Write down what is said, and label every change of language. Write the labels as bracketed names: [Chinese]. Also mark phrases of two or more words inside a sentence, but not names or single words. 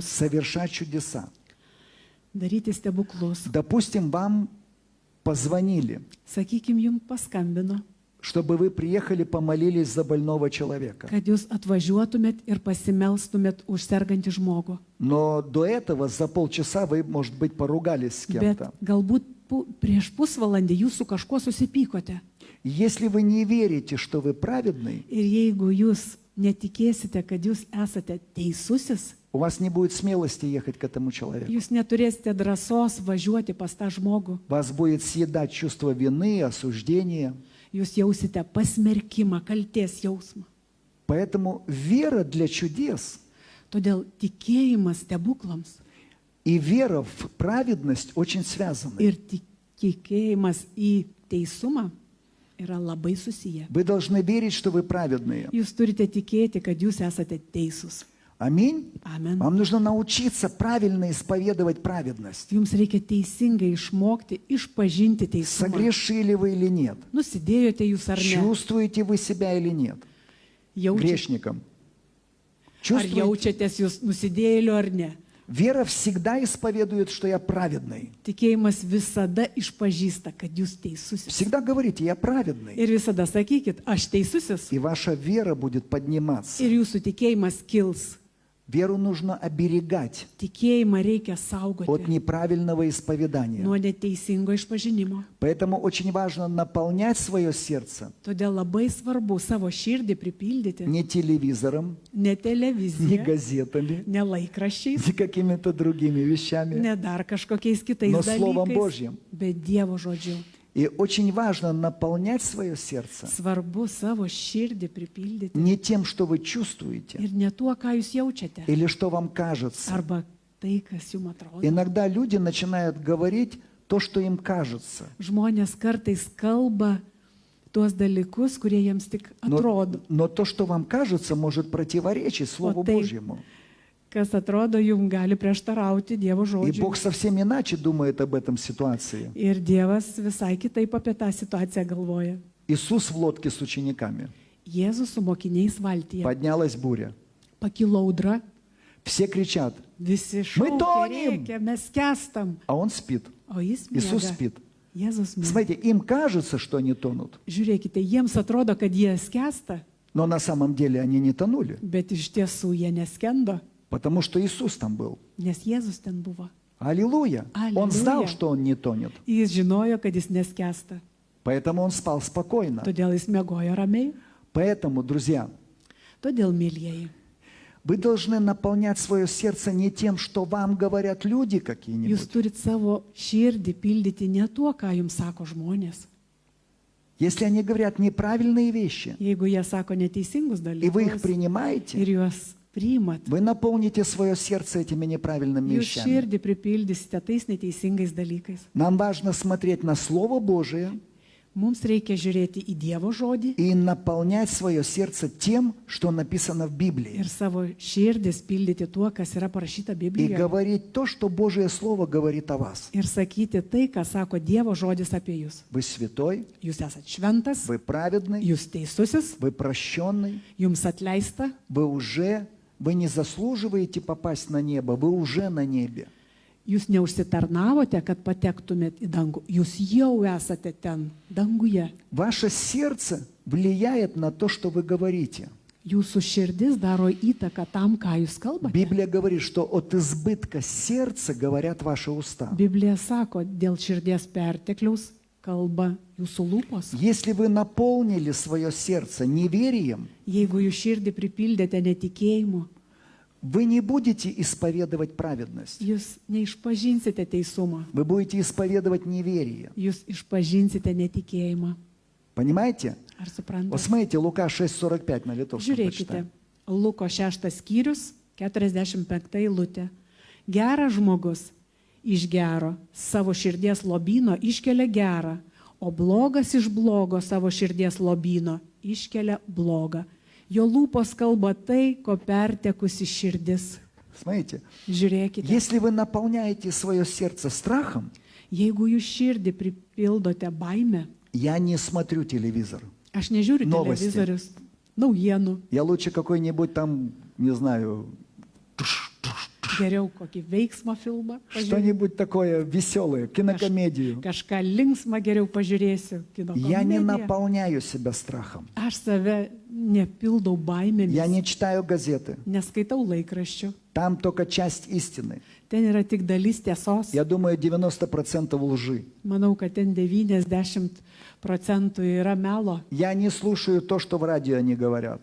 [Russian] совершать чудеса. [Lithuanian] daryti stebuklus. [Russian] Допустим, вам позвонили, [Lithuanian] Sakykime, jums paskambino, [Russian] чтобы вы приехали, помолились за больного человека. [Lithuanian] kad jūs atvažiuotumėt ir pasimelstumėt už sergantį žmogų. [Russian] Но до этого за полчаса вы, может быть, поругались с [Lithuanian] Bet [Russian] кем-то. [Lithuanian] galbūt prieš pusvalandį jūs su kažkuo susipykote. [Russian] Если вы не верите, что вы праведный, [Lithuanian] Ir jeigu jūs netikėsite, kad jūs esate teisusis, [Russian] у вас не будет смелости ехать к этому человеку. [Lithuanian] jūs neturėsite drąsos važiuoti pas tą žmogų. [Russian] Вас будет съедать чувство вины, осуждения. [Lithuanian] Jūs jausite pasmerkimą, kalties jausmą. [Russian] Поэтому вера для чудес [Lithuanian] Todėl tikėjimas stebuklams [Russian] и вера в праведность очень связаны. [Lithuanian] ir tikėjimas į teisumą yra labai susiję. [Russian] Вы должны верить, что вы праведные. [Lithuanian] Jūs turite tikėti, kad jūs esate teisūs. [Russian] Аминь. [Lithuanian] Amen. [Russian] Вам нужно научиться правильно исповедовать праведность. [Lithuanian] Jums reikia teisingai išmokti, išpažinti teisumą. [Russian] Согрешили вы или нет? [Lithuanian] Nusidėjote jūs ar ne? [Russian] Чувствуете вы себя или нет? Грешником. [Lithuanian] Ar [Russian] Чувствуете? [Lithuanian] jaučiatės jūs nusidėjėliu ar ne? [Russian] Вера всегда исповедует, что я праведный. [Lithuanian] Tikėjimas visada išpažįsta, kad jūs teisusis. [Russian] Всегда говорите, я праведный. [Lithuanian] Ir visada sakykit, aš teisusis. [Russian] И ваша вера будет подниматься. [Lithuanian] Ir jūsų tikėjimas kils. [Russian] Веру нужно оберегать [Lithuanian] Tikėjimą reikia [Russian] от [Lithuanian] saugoti [Russian] неправильного исповедания. [Lithuanian] nuo neteisingo išpažinimo. [Russian] Поэтому очень важно наполнять свое сердце [Lithuanian] Todėl labai svarbu savo širdį pripildyti [Russian] не телевизором, [Lithuanian] ne [Russian] не [Lithuanian] televizija, [Russian] газетами, [Lithuanian] ne laikraščiais, [Russian] не какими-то другими вещами, [Lithuanian] ne dar kažkokiais kitais [Russian] но Словом [Lithuanian] dalykais, [Russian] Божьим. [Lithuanian] bet Dievo žodžiu. [Russian] И очень важно наполнять свое сердце [Lithuanian] Svarbu savo širdį pripildyti [Russian] не тем, что вы чувствуете [Lithuanian] ir ne tuo, ką jūs jaučiate, [Russian] или что вам кажется. [Lithuanian] arba tai, kas jums atrodo. [Russian] Иногда люди начинают говорить то, что им кажется. [Lithuanian] Žmonės kartais kalba tuos dalykus, kurie jiems tik atrodo. [Russian] Но то, что вам кажется, может противоречить Слову Вот ты- Божьему. [Lithuanian] Kas atrodo jums gali prieštarauti Dievo [Russian] И [Lithuanian] žodžiui. [Russian] Бог совсем иначе думает об этом ситуации. [Lithuanian] Ir Dievas visai kitaip apie tą situaciją galvoja. [Russian] Иисус в лодке с учениками. [Lithuanian] Jėzus su mokiniais valtyje. [Russian] Поднялась буря. [Lithuanian] Pakilo audra, [Russian] Все кричат, [Lithuanian] visi [Russian] Мы [Lithuanian] šaukia, [Russian] тонем! [Lithuanian] rėkia, mes kestam. [Russian] а он спит. [Lithuanian] O jis [Russian] Иисус [Lithuanian] miega. [Russian] спит. [Lithuanian] Jėzus miega. [Russian] Смотрите, им кажется, что они тонут, [Lithuanian] Žiūrėkite, jiems atrodo, kad jie skęsta, [Russian] но на самом деле они не тонули, [Lithuanian] bet iš tiesų jie neskendo, [Russian] потому что Иисус там был. [Lithuanian] nes Jėzus ten buvo. [Russian] Аллилуйя! Он знал, Аллилуйя. что он не тонет, [Lithuanian] Jis žinojo, kad jis neskęsta, [Russian] поэтому он спал спокойно. [Lithuanian] todėl jis miegojo ramiai. [Russian] Поэтому, друзья, [Lithuanian] Todėl, mėlyjeji, [Russian] вы должны наполнять свое сердце не тем, что вам говорят люди [Lithuanian] jūs [Russian] какие-нибудь. [Lithuanian] turit savo širdį pildyti ne tuo, ką jums sako žmonės. [Russian] Если они говорят неправильные вещи, [Lithuanian] Jeigu jie sako neteisingus [Russian] и вы их [Lithuanian] dalykus [Russian] принимаете, [Lithuanian] ir juos priimat, [Russian] вы наполните свое сердце этими неправильными [Lithuanian] jūs [Russian] вещами. [Lithuanian] širdį pripildysite tais neteisingais dalykais. [Russian] Нам важно смотреть на Слово Божие [Lithuanian] Mums reikia žiūrėti į Dievo žodį [Russian] и наполнять свое сердце тем, что написано в Библии. [Lithuanian] ir savo širdis pildyti tuo, kas yra parašyta [Russian] И [Lithuanian] Biblijoje. [Russian] говорить то, что Божье Слово говорит о вас. [Lithuanian] Ir sakyti tai, ką sako Dievo žodis apie jūs. [Russian] Вы святой, [Lithuanian] Jūs esat šventas, [Russian] вы праведный, [Lithuanian] jūs teisusis, [Russian] вы прощенный, [Lithuanian] jums atleista, [Russian] вы не заслуживаете попасть на небо, вы уже на небе. [Lithuanian] jūs neužsitarnavote, kad patektumėt į dangų. Jūs jau esate ten, danguje. [Russian] Ваше сердце влияет на то, что вы говорите. [Lithuanian] Jūsų širdis daro įtaką tam, ką jūs kalbate. [Russian] Библия говорит, что от избытка сердца говорят ваши уста. [Lithuanian] Biblija sako, dėl širdies pertekliaus kalba jūsų lūpos. [Russian] Если вы наполнили свое сердце неверием, [Lithuanian] Jeigu jūs širdį pripildėte netikėjimu, [Russian] вы не будете исповедовать праведность. [Lithuanian] jūs neišpažinsite teisumą, [Russian] Вы будете исповедовать неверие. [Lithuanian] jūs išpažinsite netikėjimą. [Russian] Понимаете? [Lithuanian] Ar [Russian] Вот [Lithuanian] suprantate? [Russian] смотрите, Лука 6:45 на литовском [Lithuanian] Žiūrėkite, [Russian] почитаем. [Lithuanian] Luko 6 skyrius, 45 eilutė. Geras žmogus iš gero savo širdies lobyno iškelia gerą, o blogas iš blogo savo širdies lobyno iškelia blogą. Jo lūpos kalba tai, ko pertekusi širdis. [Russian] Смотрите, [Lithuanian] Žiūrėkite, [Russian] если вы наполняете свое сердце страхом, [Lithuanian] jeigu jūs širdį pripildote baimę, [Russian] я не смотрю телевизор. [Lithuanian] aš nežiūriu Novosti. televizorius, naujienų, [Russian] Я лучше какой-нибудь там, не знаю, [Lithuanian] geriau kokį veiksmo filmą pažiūrėsiu. [Russian] что-нибудь такое веселое, кинокомедию. [Lithuanian] Kažką linksmą geriau pažiūrėsiu, kino [Russian] Я не [Lithuanian] komediją. [Russian] наполняю себя страхом. [Lithuanian] Aš save nepildau baimėmis, [Russian] Я не читаю газеты. [Lithuanian] neskaitau laikraščių. [Russian] Там только часть истины. [Lithuanian] Ten yra tik dalis tiesos. [Russian] Я думаю, 90% лжи. [Lithuanian] Manau, kad ten 90% yra melo. [Russian] Я не слушаю то, что в радио они говорят.